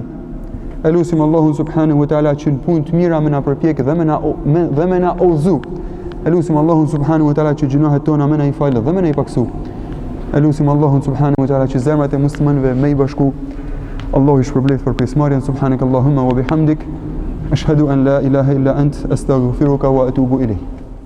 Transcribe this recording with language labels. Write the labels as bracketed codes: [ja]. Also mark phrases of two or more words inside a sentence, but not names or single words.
[sq] Elusim Allahun [ar] subhanahu wa ta'ala [sq] që në punë të mira me na përpjek dhe me na udhëzu. Elusim Allahun [ar] subhanahu wa ta'ala [sq] që gjunahet tona me na i falë dhe me na i paksu. Elusim Allahun [ar] subhanahu wa ta'ala [sq] që zemrat e muslimanëve me i bashku. Allahu i shpërblet për pjesëmarrjen. [ar] سبحانك اللهم وبحمدك، أشهد أن لا إله إلا أنت، أستغفرك وأتوب إليك.